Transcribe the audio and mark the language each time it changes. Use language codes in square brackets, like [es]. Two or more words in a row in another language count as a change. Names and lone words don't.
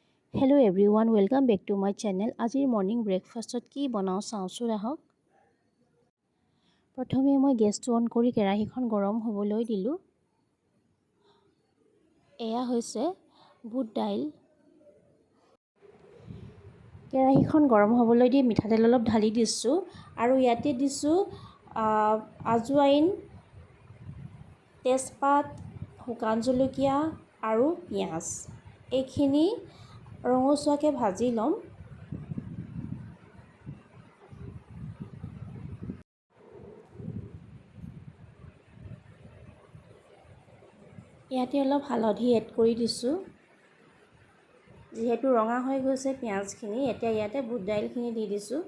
[en] Hello everyone, welcome back to my channel. [as] Ajir [en] morning breakfast [as] কি বনাওঁ চাওঁচোন ৰাহক। প্ৰথমে মই গেছ টো অন কৰি কেৰাহী খন গৰম হ'বলৈ দিলোঁ. এয়া হৈছে বুট দাইল. কেৰাহী খন গৰম হ'বলৈ দি মিঠাতেল অলপ ঢালি দিছোঁ আৰু ইয়াতে দিছোঁ জোৱানি, তেজপাত, শুকান জলকীয়া আৰু পিঁয়াজ. Ekhini ৰঙচুৱাকে ভাজি লম। ইয়াতে অলপ হালধি এড কৰি দিছোঁ। যেহেতু ৰঙা হৈ গৈছে পিঁয়াজখিনি, এতিয়া ইয়াতে বুট দাইলখিনি দি দিছোঁ।